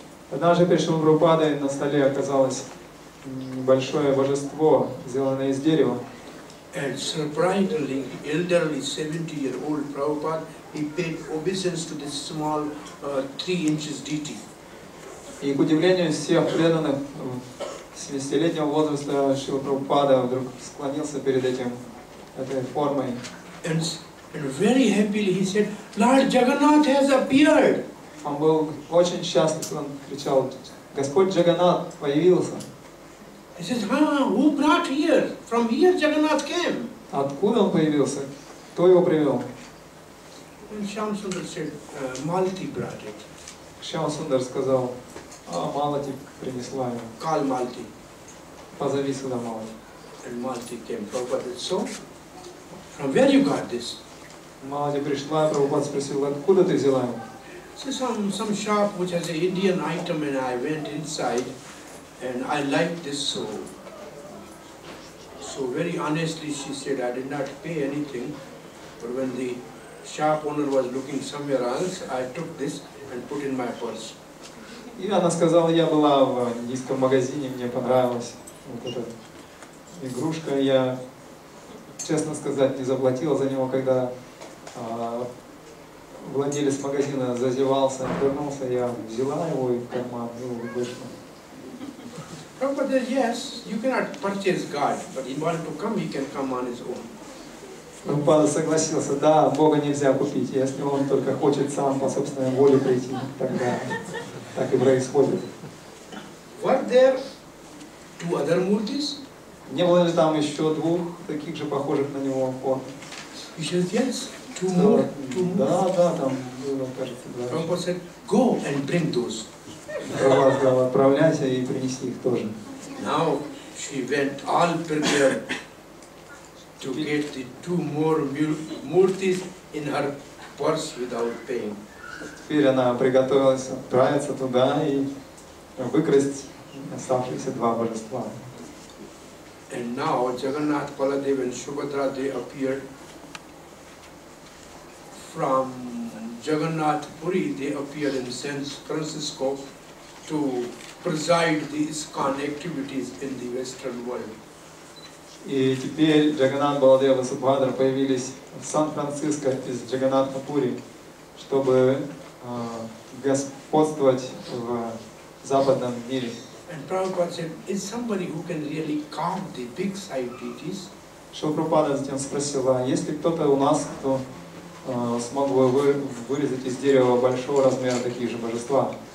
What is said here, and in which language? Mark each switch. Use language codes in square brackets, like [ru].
[ru] Однажды перед Шрилой Прабхупадой на столе оказалось небольшое божество, сделанное из дерева. [en] And surprisingly, elderly 70-year-old Prabhupada, he paid obeisance to this small 3 inches deity. [ru] И к удивлению всех преданных, 70-летнего возраста Шрила Прабхупада вдруг склонился перед этой формой. [en] And very happily he said, Lord Jagannath has appeared. [ru] Он был очень счастлив, он кричал, Господь Джаганнат появился. [en] He says, who brought here? From here Jagannath came. [ru] Откуда он появился? Кто его привел? [en] And Shyam Sundar said, Malti brought it. [ru] Шьяма Сундар сказал, Малати принесла его. [en] Call Malti. [ru] Позови сюда Малати. [en] And Malti came. Prabhupada said, so, from where you got this? [ru] Малати пришла, Прабхупад спросил, откуда ты взяла его? [en] So some shop which has an Indian item, and I went inside and I liked this, so very honestly she said I did not pay anything, but when the shop owner was looking somewhere else, I took this and put in my purse. [ru] И она сказала, я была в индийском магазине, мне понравилась вот эта игрушка, я, честно сказать, не заплатила за него, когда владелец магазина зазевался, вернулся, я взяла его и в карман, и вышла. [en] Prabhupada said, yes, you cannot purchase God, but in order to come, he can come on his own. [ru] Прабхупада согласился, да, Бога нельзя купить, если он только хочет сам по собственной воле прийти, тогда так и происходит. [en] Were there 2 other murtis? [ru] Не было ли там еще 2 таких же похожих на него форм? [en] He said, yes, 2 more. [ru] Да, там было, кажется, 2. [en] Prabhupada said, go and bring those. [ru] Прабхупада сказал, отправляйся и принеси их тоже. [en] Now she went all prepared to get the 2 more murtis in her purse without paying. [ru] Теперь она приготовилась отправиться туда и выкрасть оставшиеся 2 божества. [en] And now Jagannath, Baladev and Subhadra, they appeared from Jagannath Puri, they appeared in San Francisco to preside the ISKCON activities in the Western world. [ru] И теперь Джаганнат, Баладева и Субхадра появились в Сан-Франциско из Джаганнат-Пури, чтобы господствовать в западном мире. [en] And Prabhupada said, is somebody who can really carve the big side deities? [ru] Шрила Прабхупада затем спросила, есть ли кто-то у нас, кто смог бы вырезать из дерева большого размера такие же божества?